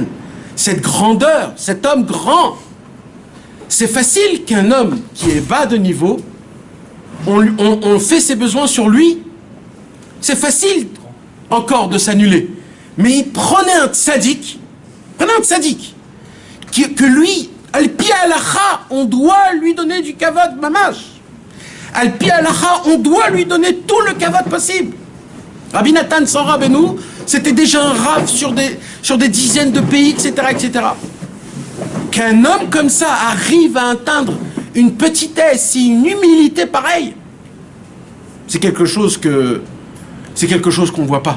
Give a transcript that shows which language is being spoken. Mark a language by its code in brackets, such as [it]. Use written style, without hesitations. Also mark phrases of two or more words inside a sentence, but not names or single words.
[fr] Cette grandeur, cet homme grand. C'est facile qu'un homme qui est bas de niveau, on fait ses besoins sur lui. C'est facile encore de s'annuler. Mais prenez un tzaddik, que lui, [he] על פי הלכה, [fr] on doit lui donner du [he] כבוד ממש. על פי הלכה, [fr] on doit lui donner tout le kavod possible. Rabbi Nathan sans Rabbeinu, c'était déjà un rav sur des dizaines de pays, etc., etc. Qu'un homme comme ça arrive à atteindre une petitesse et une humilité pareille, c'est quelque chose qu'on ne voit pas.